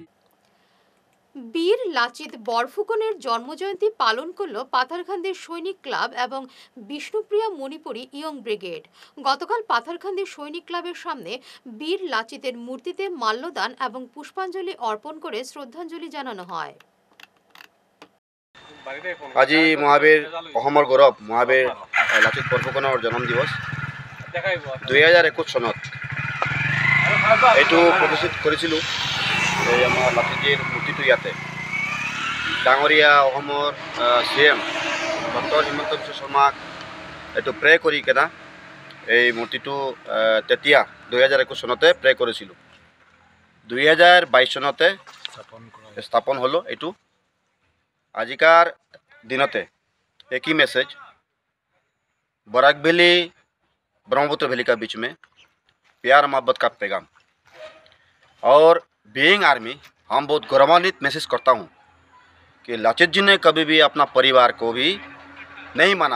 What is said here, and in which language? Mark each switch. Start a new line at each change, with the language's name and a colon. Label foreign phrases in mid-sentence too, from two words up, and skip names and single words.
Bangla: বীর লাচিত বরফুকনের জন্মজয়ন্তী পালন করল পাথারকান্দির সৈনিক ক্লাব এবং বিষ্ণুপ্রিয়া মণিপুরী ইয়ং ব্রিগেড। গতকাল পাথারকান্দির সৈনিক ক্লাবের সামনে বীর লাচিতের মূর্তিতে মাল্যদান এবং পুষ্পাঞ্জলি অর্পণ করে শ্রদ্ধাঞ্জলি জানানো হয়।
Assamese: আজি মহাবীর অসমৰ গৌৰৱ মহাবীর লাচিত বৰফুকনৰ জন্ম দিৱস 2021 চনত এইটো প্ৰদৰ্শিত কৰিছিলোঁ। এই আমাৰ লাচিতজীৰ মূৰ্তিটো ইয়াতে ডাঙৰীয়া অসমৰ CM ডক্টৰ হিমন্ত বিশ্ব শৰ্মাক এইটো প্ৰে কৰি কেনে এই মূৰ্তিটো তেতিয়া 2021 চনতে প্ৰে কৰিছিলোঁ। 2022 চনতে স্থাপন হলো। এইটো আজিকাৰ দিনতে একই
Hindi: मैसेज बराक वैली ब्रह्मपुत्र वैली का बीच में प्यार मोहब्बत का पैगाम। और
English: being army
Hindi: हम बहुत गौरवान्वित महसूस करता हूँ कि लाचित जी ने कभी भी अपना परिवार को भी नहीं माना।